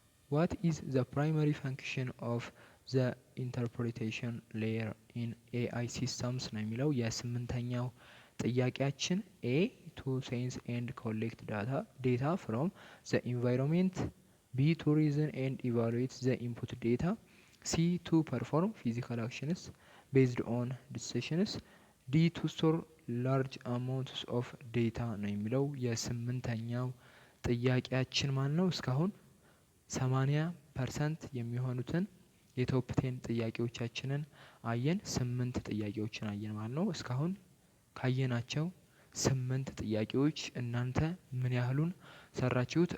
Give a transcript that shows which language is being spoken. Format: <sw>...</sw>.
<en>what is the primary function of the interpretation layer in AI systems</en> <am>ነው የሚለው የ8ኛው ጥያቄያችን።</am> <en>A to sense and collect data from the environment. B to reason and evaluate the input data. C to perform physical actions based on decisions. D to store large amounts of data</en> <am>ነው የሚለው የ8ኛው ጥያቄያችን ማለት ነው። እስካሁን 80% የሚሆኑትን የቶፕ 10 ጥያቄዎቻችንን አየን። 8 ጥያቄዎችን አየን ማለት ነው። እስካሁን ካየናቸው 8 ጥያቄዎች እናንተ ምን ያህሉን ሰራችሁት?</am>